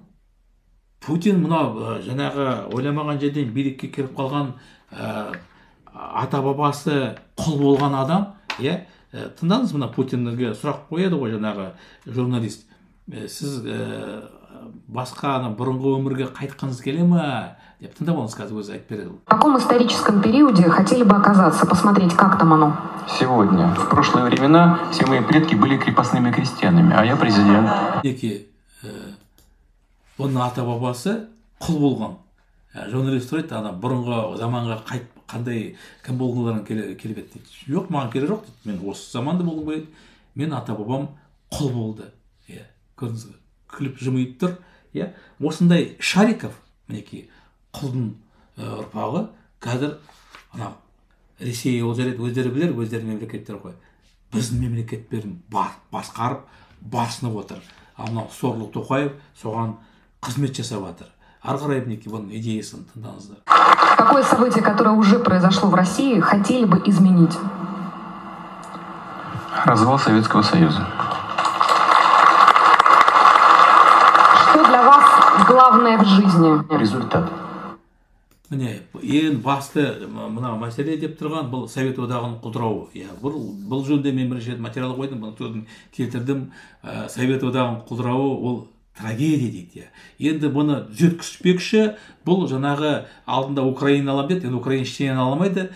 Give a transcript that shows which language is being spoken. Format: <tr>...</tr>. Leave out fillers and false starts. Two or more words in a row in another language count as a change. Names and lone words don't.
<kk>Путин мынау жаңағы ойламаған жерден билікке келіп қалған ата бабасы құл болған адам, тыңдаңыз, мына Путинге сұрақ қояды ғой жаңағы журналист. Сіз басқа бұрынғы өмірге қайтқыңыз келе ме? Деп тыңдап алыңыз, қазір өзі айтып береді.</kk> <ru>В каком историческом периоде хотели бы оказаться, посмотреть, как там оно? Сегодня. В прошлые времена все мои предки были крепостными крестьянами, а я президент.</ru> <kk>Оның ата бабасы құл болған. Журналист сұрайды, бұрынғы заманға қандай кім болғыларың келіп еді дейді. Жоқ, маған керек жоқ дейді. Мен осы заманда болғым келеді. Мен ата бабам құл болды. Көрдіңіз, күліп жымиып тұр. Осындай Шариков, мінекей, құлдың ұрпағы, қазір Ресей ол жарайды, өздері білер, өздері мемлекеттер қой. Біздің мемлекеттерін басқарып, басынып отыр. Мынау сорлы Тоқаев соған қызмет жасап жатыр. Ары қарай мінекей бұның идеясын тыңдаңыздар.</kk> <ru>Какое событие, которое уже произошло в России, хотели бы изменить? Развал Советского Союза. Что для вас главное в жизни? Результат.</ru> <kk>Міне, ең басты мына мәселе деп тұрған бұл Совет одағының құлдырауы. Бұл жөнінде мен бірінші рет материал қойдым, бұны сөзін келтірдім. Совет одағының құлдырауы ол трагедия дейді. Енді бұны түзеткішпекші, бұл жаңағы алдында Украина алам деді, енді Украина ештеңе аламайды.</kk>